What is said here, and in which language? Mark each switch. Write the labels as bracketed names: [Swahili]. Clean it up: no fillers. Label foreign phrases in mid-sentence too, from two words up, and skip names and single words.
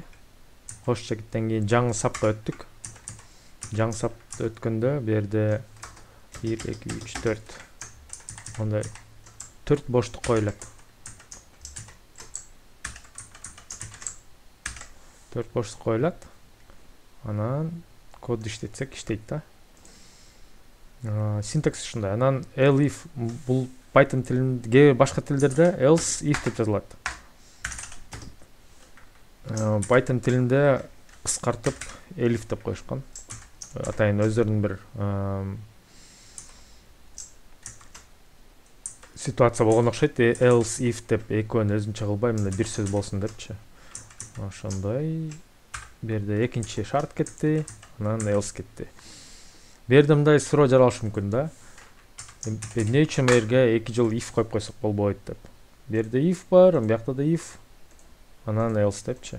[Kyrgyz] Кош чекиттен кийин жаңы сапка өттүк. Жаңы сапты өткөндө бу жерде 1, 2, 3, 4 мындай 4 боштук коюлат. 4 боштук коюлат. Анан код иштетсек иштейт да. Синтакс ушундай. Анан elif бул Python тилинде, башка тилдерде [English] else if [Kyrgyz] деп жазылат. Python тилинде кыскартып elif деп коюшкан. атайын өздөрүнүн бир ситуация болгон окшойт. [English] Else if [Kyrgyz] деп экөөнү өзүнчө кылбай мына бир сөз болсун депчи. Ошондой. Бу жерде экинчи шарт кетти, анан else кетти. Бу жерде мындай суроо жаралышы мүмкүн да. Эмне үчүн бу жерге 2 жыл if коюп койсок болбойт деп. Бу жерде if бар, биякта да if, анан else депчи.